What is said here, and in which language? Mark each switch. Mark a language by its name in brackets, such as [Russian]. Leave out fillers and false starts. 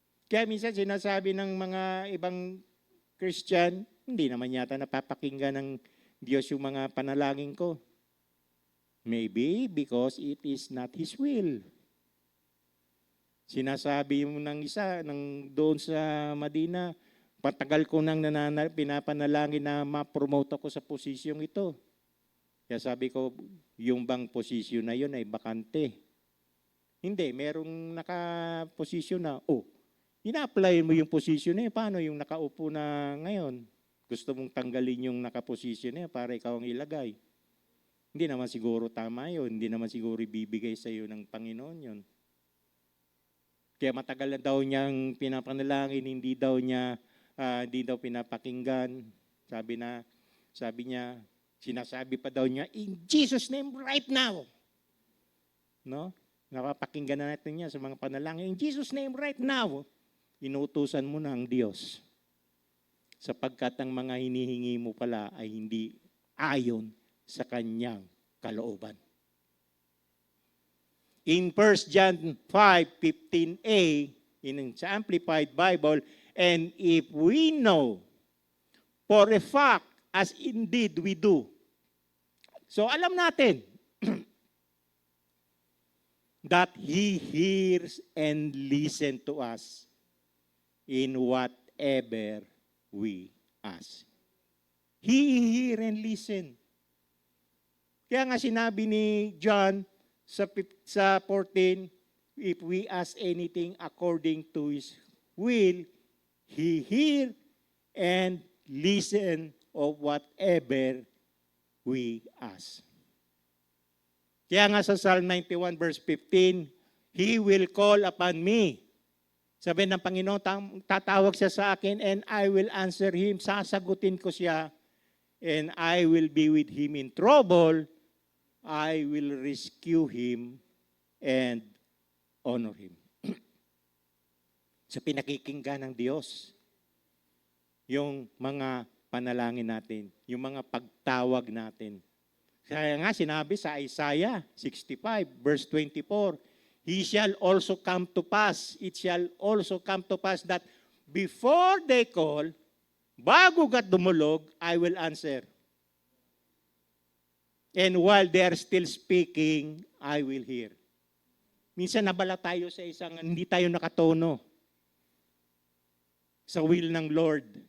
[Filipino] Kaya minsan sinasabi ng mga ibang Christian, hindi naman yata napapakinggan ng Diyos yung mga panalangin ko. [English] Maybe because it is not His will. [Filipino] Sinasabi mo ng isa, doon sa Madina, patagal ko nang pinapanalangin na ma-promote ako sa posisyong ito. Kaya sabi ko, yung bang posisyon na yun ay bakante. Hindi, merong nakaposisyon na, ina-apply mo yung posisyon na yun. Paano yung nakaupo na ngayon? Gusto mong tanggalin yung nakaposisyon na yun para ikaw ang ilagay. Hindi naman siguro tama yun. Hindi naman siguro ibibigay sa iyo ng Panginoon yun. Kaya matagal na daw niyang pinapanalangin, hindi daw pinapakinggan. Sabi niya, sinasabi pa daw niya, [English] in Jesus' name right now. [Filipino] No? Napapakinggan na natin niya sa mga panalangin, [English] in Jesus' name right now. [Filipino] Inuutusan mo na ang Diyos. Sapagkat ang mga hinihingi mo pala ay hindi ayon sa kanyang kalooban. [English] In 1 John 5:15a, sa Amplified Bible, and if we know for a fact, as indeed we do. [Filipino] So alam natin [English] that He hears and listens to us in whatever we ask. He hear and listen. [Filipino] Kaya nga sinabi ni John sa 14, [English] if we ask anything according to His will, He hear and listen of whatever we ask. [Filipino] Kaya nga sa [English] Psalm 91 verse 15, He will call upon me. [Filipino] Sabi ng Panginoon, tatawag siya sa akin [English] and I will answer Him. [Filipino] Sasagutin ko siya [English] and I will be with Him in trouble. I will rescue Him and honor Him. [Filipino] Sa pinakikinggan ng Diyos, yung mga panalangin natin, yung mga pagtawag natin. Kaya nga sinabi sa [English] Isaiah 65 verse 24, He shall also come to pass, it shall also come to pass that before they call, [Filipino] bago gat dumulog, [English] I will answer. And while they are still speaking, I will hear. [Filipino] Minsan nabala tayo sa isang, hindi tayo nakatono sa will ng Lord.